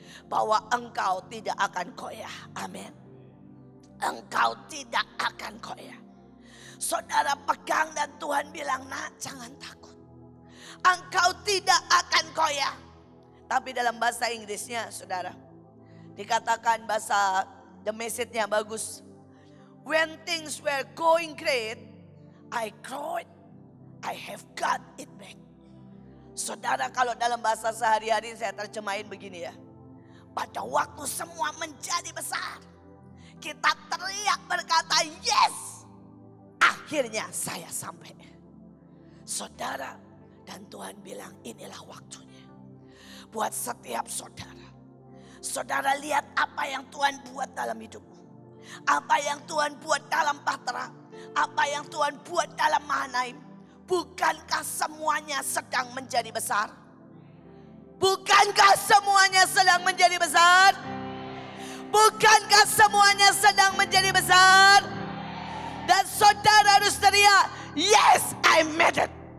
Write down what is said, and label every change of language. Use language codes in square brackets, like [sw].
[id] Bahwa engkau tidak akan goyah. Amin. Engkau tidak akan goyah. Saudara, pegang dan Tuhan bilang, nak, jangan takut. Engkau tidak akan goyah. Tapi dalam bahasa Inggrisnya, saudara, dikatakan bahasa The Message-nya bagus. [en] When things were going great, I cried, I have got it back. [id] Saudara, kalau dalam bahasa sehari-hari saya terjemahin begini ya. Pada waktu semua menjadi besar, kita teriak berkata, yes, akhirnya saya sampai. Saudara, dan Tuhan bilang inilah waktunya. Buat setiap saudara. Saudara, lihat apa yang Tuhan buat dalam hidupmu. Apa yang Tuhan buat dalam Bahtera. Apa yang Tuhan buat dalam Mahanaim. Bukankah semuanya sedang menjadi besar? Bukankah semuanya sedang menjadi besar? Bukankah semuanya sedang menjadi besar? Dan saudara harus teriak, [en] yes, I made it.